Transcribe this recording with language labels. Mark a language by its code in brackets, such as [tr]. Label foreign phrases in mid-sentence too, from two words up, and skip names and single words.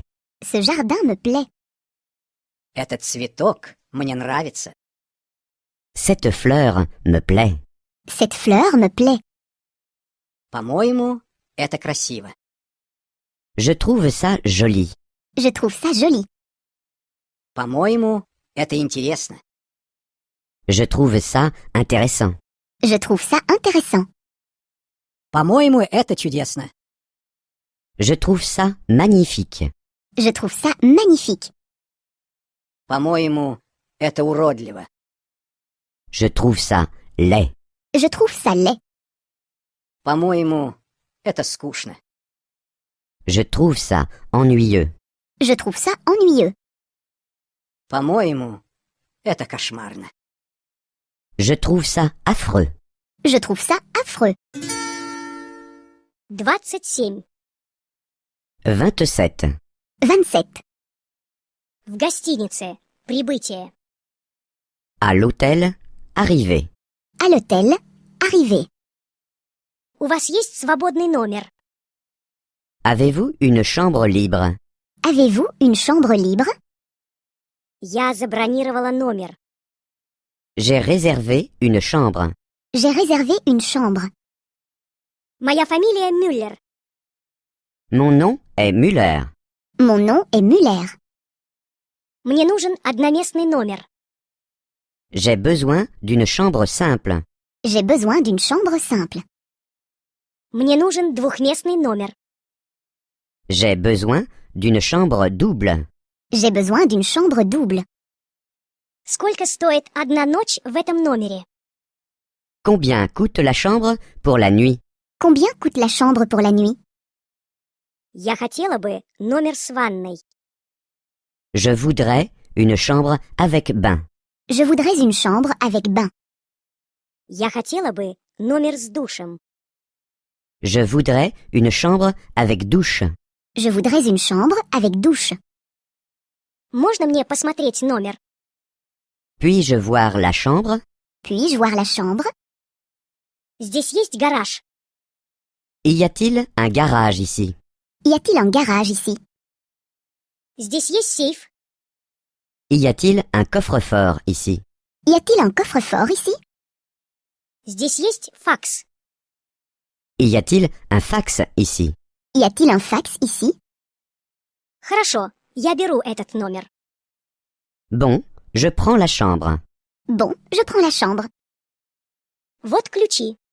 [fr] Ce jardin me plaît. [ru] Этот цветок мне нравится. [fr] Cette fleur me plaît. Cette fleur me plaît. [ru] По-моему, это красиво. [fr] Je trouve ça joli. Je trouve ça joli. [ru] По-моему, это интересно. [fr] Je trouve ça intéressant. Je trouve ça intéressant. [ru] По-моему, это чудесно. [fr] Je trouve ça magnifique. Je trouve ça magnifique. [ru] По-моему, это уродливо. [fr] Je trouve ça laid. Je trouve ça laid. [ru] По-моему, это скучно. [fr] Je trouve ça ennuyeux. Je trouve ça ennuyeux. [ru] По-моему, это кошмарно. [fr] Je trouve ça affreux. Je trouve ça affreux. 27. 27. 27. [ru] В гостинице. Прибытие. [fr] À l'hôtel, arrivé. À l'hôtel, arrivé. [ru] У вас есть свободный номер? [fr] Avez-vous une chambre libre? Avez-vous une chambre libre? [ru] Я забронировала номер. [fr] J'ai réservé une chambre. J'ai réservé une chambre. [ru] Моя фамилия Мюллер. [fr] Mon nom est Müller. Mon nom est Muller. [ru] Мне нужен одноместный номер. [fr] J'ai besoin d'une chambre simple. J'ai besoin d'une chambre simple. [ru] Мне нужен двухместный номер. [fr] J'ai besoin d'une chambre double. J'ai besoin d'une chambre double. [ru] Сколько стоит одна ночь в этом номере? [fr] Combien coûte la chambre pour la nuit? Combien coûte la chambre pour la nuit? [ru] Я хотела бы номер с ванной. [fr] Je voudrais une chambre avec bain. Je voudrais une chambre avec bain. [ru] Я хотела бы номер с душем. [fr] Je voudrais une chambre avec douche. Je voudrais une chambre avec douche. [ru] Можно мне посмотреть номер? [fr] Puis-je voir la chambre? Puis-je voir la chambre? [ru] Здесь есть гараж. [fr] Y a-t-il un garage ici? Y a-t-il un garage ici? [ru] Здесь есть сейф. [fr] Y a-t-il un coffre-fort ici? Y a-t-il un coffre-fort ici? [ru] Здесь есть факс. [fr] Y a-t-il un fax ici? Y a-t-il un fax ici? [ru] Хорошо, я беру этот номер. [fr] Bon, je prends la chambre. Bon, je prends la chambre. [ru] Вот ключи.